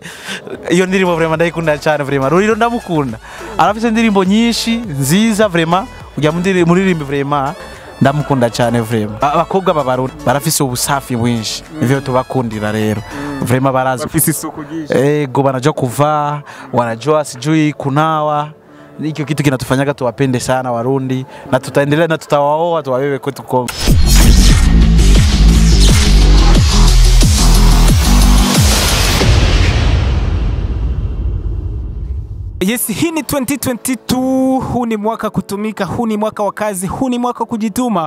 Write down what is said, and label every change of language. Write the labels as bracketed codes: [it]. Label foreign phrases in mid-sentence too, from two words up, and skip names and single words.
[rn] Iyo ndirimbo vraiment ndayikunda cyane vraiment Roriro ndamukunda arafite indirimbo nyinshi nziza vraiment ujya muririmbe vraiment ndamukunda cyane vraiment abakobwa babarundi barafise ubusafi bwinshi ivyo tubakundira rero vraiment barazi bafise isuku gishi [sw] ego banajua kuvaa wanajua sijui kunawa nikyo kitu kinatufanyaga tuwapende sana Warundi na tutaendelea na tutawaoa tuwabebe kwetu Kongo. Yes, hii ni 2022, huu ni mwaka kutumika, huu ni mwaka wa kazi, huu ni mwaka kujituma.